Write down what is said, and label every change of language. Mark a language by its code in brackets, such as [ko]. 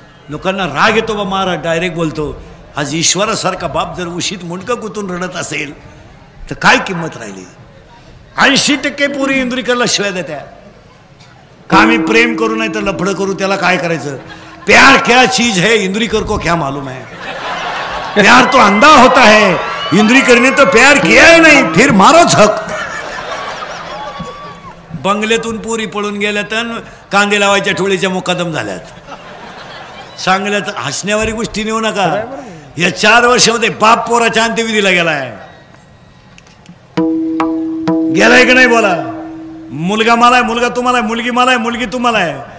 [mr] लोकांना राग येतो बा महाराज, डायरेक्ट बोलतो. आज ईश्वरासारखा बाप जर उशीत मुंडकं गुतून रडत असेल तर काय किंमत राहिली? 80% पोरी इंद्रिकरला शिवाय देत्या. का मी प्रेम करू नाही तर लफडं करू, त्याला काय करायचं? [hi] प्यार क्या चीज है इंद्रिकर को क्या मालूम है? प्यार तो अंधा होता है, इंद्रिकर ने तो प्यार किया ही नहीं, फिर मारो झक. [mr] बंगल्यातून पोरी पळून गेल्या तर कांदे लावायच्या ठोळीच्या मुकादम झाल्यात. सांगल्यात हसण्यावारी गोष्टी नेऊ नका. या 4 वर्षामध्ये बाप पोराच्या अंत्यविधीला गेलाय. गेलाय का नाही बोला? मुलगा मला आहे, मुलगा तुम्हाला आहे, मुलगी मला आहे, मुलगी तुम्हाला आहे.